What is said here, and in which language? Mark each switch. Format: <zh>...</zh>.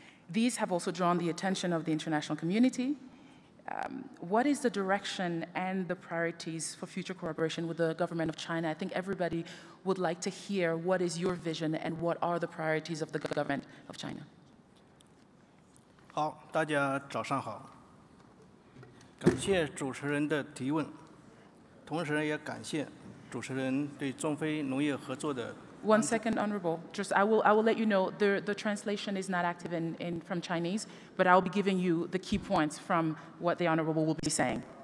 <en>These have also drawn the attention of the international community. What is the direction and the priorities for future cooperation with the government of China? I think everybody would like to hear what is your vision and what are the priorities of the government of China.</en> <zh>好，大家早上好。感谢主持人的提问，同时也感谢主持人对中非农业合作的。</zh> <en>One second, Honorable. Just I will let you know the translation is not active from Chinese, but I will be giving you the key points from what the Honorable will be saying.</en>